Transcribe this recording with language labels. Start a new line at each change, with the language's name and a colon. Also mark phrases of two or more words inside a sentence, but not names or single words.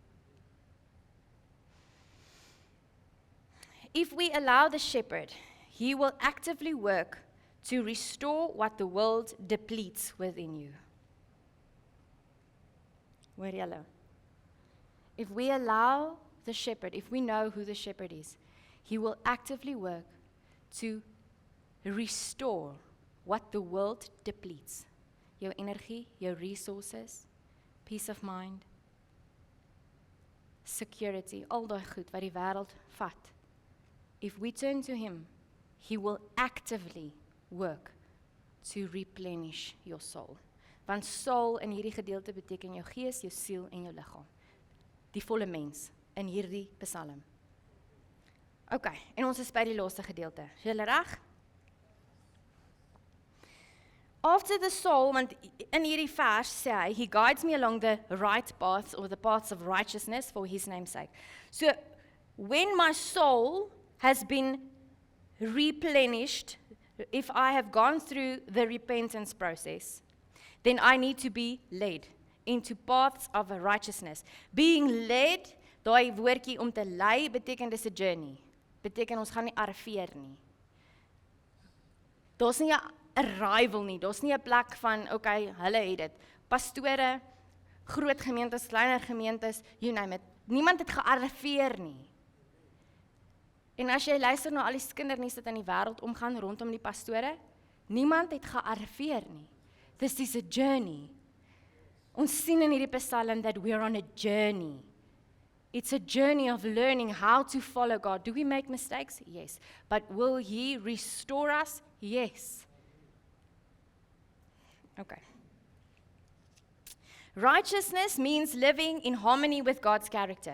English: If we allow the shepherd, he will actively work to restore what the world depletes within you.
Afrikaans: Hoor julle?
English: If we allow the shepherd, if we know who the shepherd is, he will actively work to restore what the world depletes.
Afrikaans: Jou energie, jou
English: resources, peace of mind, security,
Afrikaans: al daai goed wat die wêreld vat.
English: If we turn to him, he will actively work to replenish your soul.
Afrikaans: Want soul in hierdie gedeelte beteken jou gees, jou siel en jou liggaam. Die volle mens in hierdie psalm. Okay, en ons is by die laaste gedeelte. Is julle reg?
English: After the soul,
Afrikaans: want in hierdie vers sê hy,
English: he guides me along the right paths or the paths of righteousness for his name's sake. So, when my soul has been replenished, if I have gone through the repentance process, then I need to be led into paths of righteousness. Being led,
Afrikaans: daai woordjie om te lei beteken dis 'n journey. Beteken ons gaan nie arriveer nie. Daar's nie 'n arrival nie. Daar's nie 'n plek van okay, hulle het dit. Pastore, groot gemeentes, kleiner gemeentes,
English: you name it.
Afrikaans: Niemand het gearriveer nie. En as jy luister na al die kindernuus wat in die wêreld omgaan rondom die pastore, niemand het gearriveer nie.
English: This is a journey.
Afrikaans: Ons sien in hierdie
English: Psalm that we're on a journey. It's a journey of learning how to follow God. Do we make mistakes? Yes. But will He restore us? Yes. Okay. Righteousness means living in harmony with God's character.